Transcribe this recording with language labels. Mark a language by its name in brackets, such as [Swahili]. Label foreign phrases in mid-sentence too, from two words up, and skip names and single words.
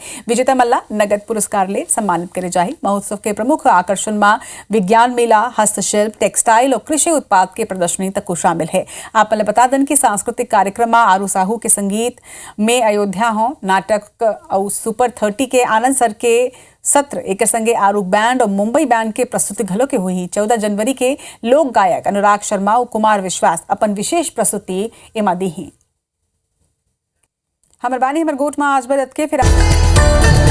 [Chhattisgarhi] विजेता मल्ला नगद पुरस्कार ले सम्मानित करे जाही। महोत्सव के प्रमुख आकर्षण में विज्ञान मेला, हस्तशिल्प, टेक्सटाइल और कृषि उत्पाद के प्रदर्शनी तक को शामिल है। आप बता दें कि सांस्कृतिक कार्यक्रम में आरू साहू के संगीत में अयोध्या हो नाटक और सुपर 30 के आनंद सर के सत्र एक संगे आरू बैंड और मुंबई बैंड के प्रस्तुति घलो के हुई। 14 जनवरी के लोक गायक अनुराग शर्मा और कुमार विश्वास अपन विशेष प्रस्तुति एमा दी। हमर बानी हमर गोट में आज बरत के फिर